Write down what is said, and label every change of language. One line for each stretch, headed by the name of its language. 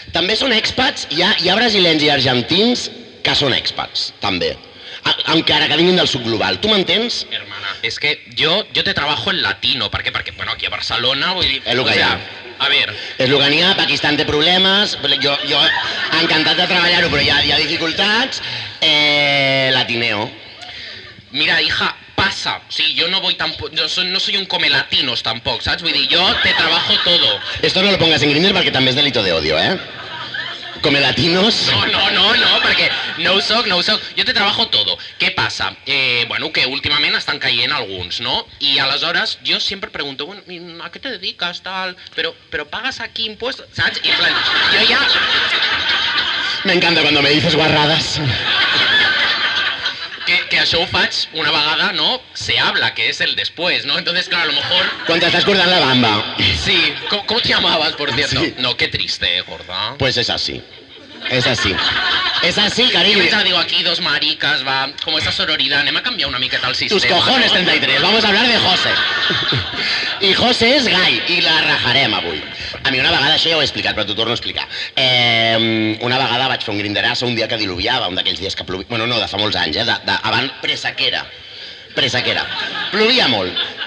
Catalan: També són expats, hi ha brasilens i argentins que són expats, també. Encara que vinguin del sud global. Tu m'entens?
Spanish: Hermana, es que yo te trabajo en latino. ¿Por qué? Porque, bueno, aquí a Barcelona...
Catalan: Vull dir, és el que hi ha.
Spanish: A ver...
Catalan: És el que n'hi ha, Pakistan té problemes, jo encantat de treballar-ho, però hi ha dificultats.
Spanish: Latineo. Mira, hija, pasa. Sí, yo no voy tampoco... no soy un come latinos tampoco, ¿sabes?
Catalan: Vull dir,
Spanish: yo te trabajo todo. Esto no lo pongas en Grindr
Catalan: perquè també és
Spanish: delito de odio, Come latinos...
Catalan: No, perquè no ho soc. Jo
Spanish: te trabajo todo.
Catalan: Què passa?
Spanish: Bueno,
Catalan: que últimament estan caient alguns,
Spanish: ¿no? Y aleshores jo siempre pregunto, bueno, ¿a qué te dedicas, tal? Pero pagas aquí impuestos, ¿sabes? Y en plan, yo ya... Me encanta cuando me dices guarradas.
Catalan: Que això ho faig una vegada, ¿no?
Spanish: Se habla, que es el después, ¿no? Entonces, claro, a lo mejor... Cuando te estás cortando la bamba. Sí, ¿cómo te llamabas, por cierto? Sí. No, qué triste, gorda. Pues es así. Es así.
Catalan: És així, carinyo.
Spanish: Yo digo aquí 2 maricas, va, como esa sororidad, me ha cambiado
Catalan: una miqueta
Spanish: el sistema. Tus cojones, ¿no? 33, vamos a hablar de José.
Catalan: I José és gai, i la rajarem avui. A mi una vegada, això ja ho he explicat, però t'ho torno a explicar. Una vegada vaig fer un grinderasso un dia que diluviava, un d'aquells dies que plovia... Bueno, no, de fa molts anys, abans presequera. Plovia molt.